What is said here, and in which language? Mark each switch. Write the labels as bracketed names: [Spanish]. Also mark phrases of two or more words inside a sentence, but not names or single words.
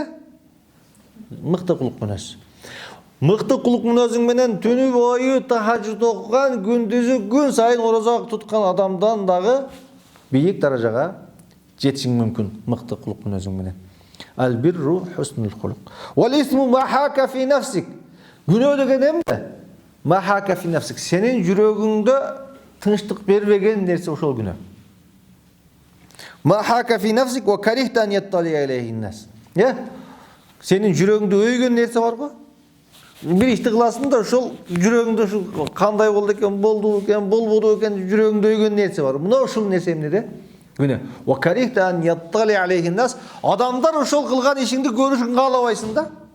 [Kyrgyz] Мыкты кулк мүнөз. Мыкты кулк мүнөзүң менен түнү бою тахажжуд окуган, күндүзү күн сайын ораза туткан адамдан дагы бийик даражага жетишиң мүмкүн мыкты кулк мүнөзүң менен. [Arabic] البر حسن الخلق. والإثم ما حاك في نفسك. [Kyrgyz] Күнөө деген эмне? [Arabic] ما حاك في نفسك. [Kyrgyz] Сенин жүрөгүңдө тынчтык бербеген нерсе ошол күнөө. [Arabic] ما حاك في نفسك وكرهت أن يطلع عليه الناس. [Kyrgyz] Сенин жүрөгүңдө өйгөн нерсе барбы? Бир ишти кыласың да, ошол жүрөгүңдө ушул кандай болду экен, болбоду экен, жүрөгүңдө өйгөн нерсе бар. Мына ушул нерсе эмне? Күнөө. [Arabic] وكرهت أن يطلع عليه الناس. [Kyrgyz] Адамдар ошол кылган ишиңди көрүшүн каалабайсың да.